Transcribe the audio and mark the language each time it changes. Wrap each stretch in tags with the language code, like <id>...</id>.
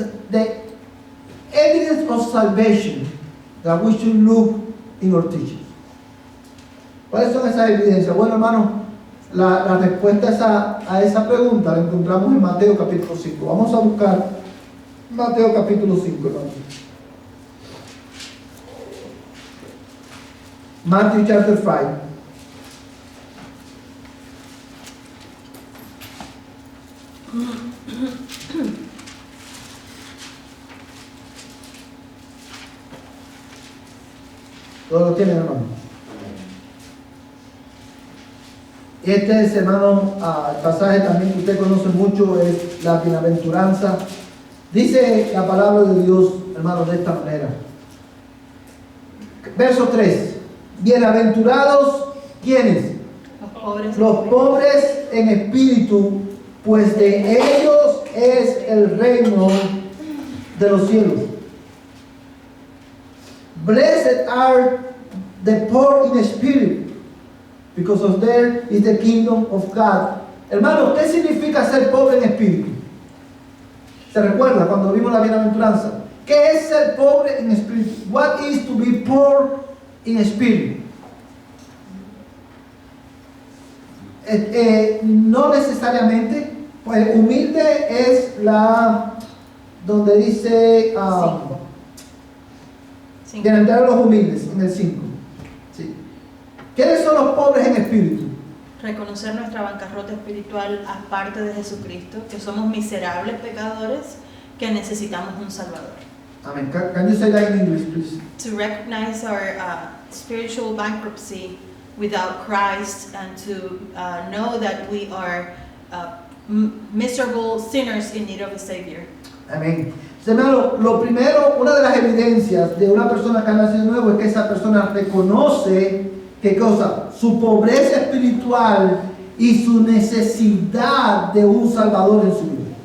<en>The evidence of salvation that we should look in our teachings.</en> <es>¿Cuáles son esas evidencias? Bueno, hermanos, la respuesta a esa pregunta la encontramos en Mateo capítulo 5. Vamos a buscar Mateo capítulo 5, hermanos.</es> <en>Matthew chapter 5.</en> <es>Todos lo tienen, hermano. Este es, hermano, el pasaje también que usted conoce mucho, es la bienaventuranza. Dice la palabra de Dios, hermano, de esta manera. Verso 3. Bienaventurados, ¿quiénes? Los pobres en espíritu, pues de ellos es el reino de los cielos.</es> <en>Blessed are the poor in spirit, because of theirs is the kingdom of God.</en> <es>Hermano, ¿qué significa ser pobre en espíritu? ¿Se recuerda cuando vimos la bienaventuranza? ¿Qué es ser pobre en espíritu?</es> <en>What is to be poor in spirit?</en> <es>No necesariamente, pues humilde es la donde dice bienaventurado a los humildes en el 5. ¿Sí? ¿Quiénes son los pobres en espíritu? Reconocer nuestra bancarrota espiritual aparte de Jesucristo, que somos miserables pecadores que necesitamos un Salvador.</es> <en>Amen. Can you say that in English, please? To recognize our spiritual bankruptcy without Christ, and to know that we are miserable sinners in need of a Savior.</en> <es>Amén. Hermano, lo primero, una de las evidencias de una persona que ha nacido nuevo es que esa persona reconoce ¿qué cosa? Su pobreza espiritual y su necesidad de un Salvador en su vida.</es>